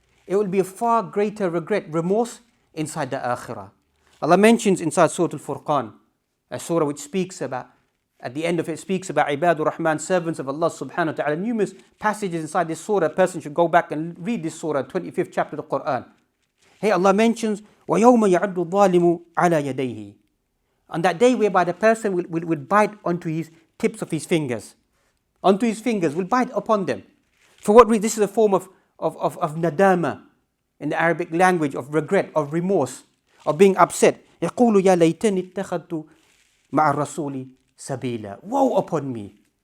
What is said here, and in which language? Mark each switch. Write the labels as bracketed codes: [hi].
[en] It will be a far greater regret, remorse inside the akhirah. Allah mentions inside Surah Al-Furqan, a surah which speaks about, at the end of it speaks about Ibadur Rahman, servants of Allah subhanahu wa ta'ala. Numerous passages inside this surah. A person should go back and read this surah, 25th chapter of the Quran. [ar] Here Allah mentions, وَيَوْمَ يَعَدُّ الظَّالِمُ عَلَى يَدَيْهِ. [en] On that day whereby the person will bite onto his tips of his fingers. Onto his fingers, will bite upon them. For what reason? This is a form of nadama in the Arabic language, of regret, of remorse, of being upset. [ar] يَقُولُ يَا لَيْتَنِ اتَّخَذْتُ مَعَ الرَّسُولِ سَبِيلًا. Woe upon me!